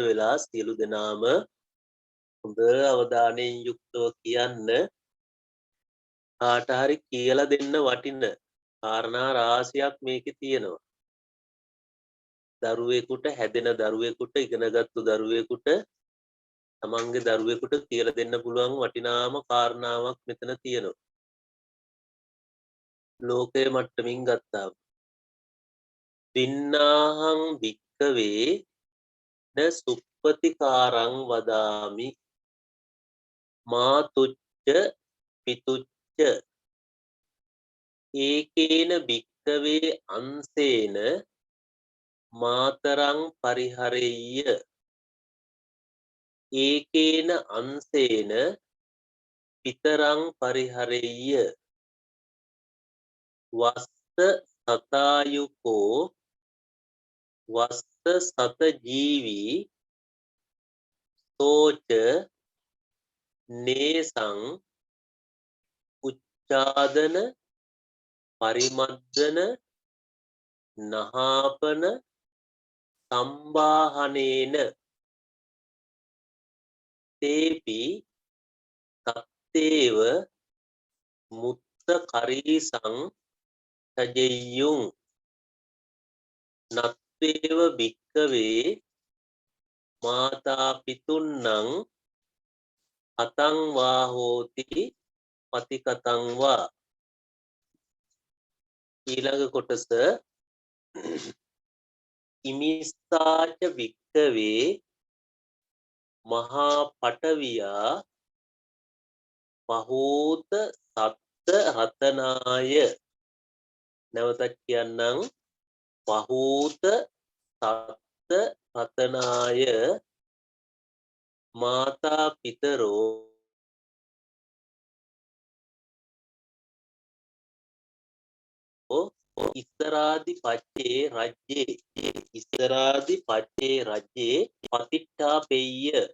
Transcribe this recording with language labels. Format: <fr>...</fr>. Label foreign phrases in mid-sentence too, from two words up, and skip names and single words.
<si>වෙලා සියලු දෙනාම හොඳ අවධානයෙන් යුක්තව කියන්න කාට හරි කියලා දෙන්න වටින කාරණා රාශියක් මේකේ තියෙනවා දරුවෙකුට හැදෙන දරුවෙකුට ඉගෙනගත්තු දරුවෙකුට තමන්ගේ දරුවෙකුට කියලා දෙන්න පුළුවන් වටිනාම කාරණාවක් මෙතන තියෙනවා ලෝකයේ මට්ටමින් ගත්තාම</si> <pi>දින්නාහං භික්කවේ න සුප්පතිකාරං වදාමි මාතුච්ච පිතුච්ච ඒකේන භික්කවේ අංසේන මාතරං පරිහරෙය්‍ය ඒකේන අංසේන පිතරං පරිහරෙය්‍ය වස්ස සතායුකෝ වස්ස සත ජීවී සෝච නේසං උච්චාදන පරිමද්දන නහාපන සම්බාහනේන තේපි තත්තේව මුත්ත කරීසං තජෙය්‍යුං නත්තේව භික්කවේ මාතා පිතුන්නං අතං වා හෝති පතිකතං වා.</pi> <si>ඊළඟ කොටස</si> <pi>ඉමිස්සාච භික්කවේ මහා පටවියා පහූත සත්ත රතනාය.</pi> <si>නැවතත් කියන්නම්</si> <pi>පහූත සත්ත රතනාය මාතා පිතරෝ ඉස්සරාදි පච්චේ රජ්ජේ ඉස්සරාදි පච්චේ රජ්ජේ පතිට්ඨා පෙය්‍ය</pi>